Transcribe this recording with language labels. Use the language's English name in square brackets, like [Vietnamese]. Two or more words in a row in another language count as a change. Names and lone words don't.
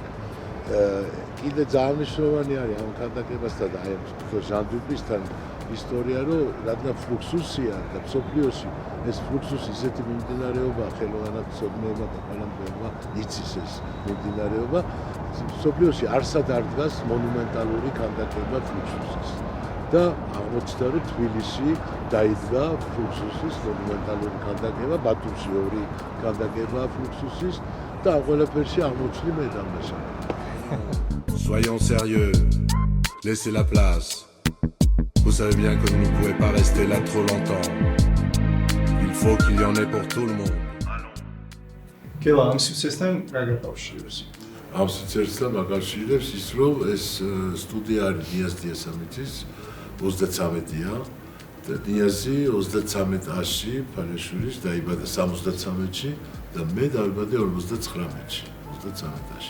[Georgian] კიდე ძალიან მნიშვნელოვანი არის ამ ქანდაკებასთან და აი ჟან დუპისთან ისტორია, რომ რადგან ფლუქსუსია და მსოფლიოში ეს ფლუქსუსი ისეთი მიმდინარეობა ხელოვანებმა და ყველამ იცის ეს მიმდინარეობა, მსოფლიოში არსად არ დგას მონუმენტალური ქანდაკება ფლუქსუსის. და აღმოჩნდა, რომ თბილისში დაიდგა ფლუქსუსის მონუმენტალური ქანდაკება, ბათუმში 2 ქანდაკება ფლუქსუსის და ამ ყველაფერში აღმოჩნდი მე დამნაშავე. [French] Soyons sérieux, laissez la place. Vous savez bien que vous ne pouvez pas rester là trop longtemps. Il faut qu'il y en ait pour tout le monde. [Georgian] Კელა ამ სივრცესთან რა გაკავშირებს? ამ სივრცესთან აკავშირებს ის, რომ ეს სტუდია არის ნიაზ დიასამიძის 33-ია და ნიაზი 33-ში ფანიშვილის დაიბადა 73-ში და მე დავიბადე 59-ში, 33-ში.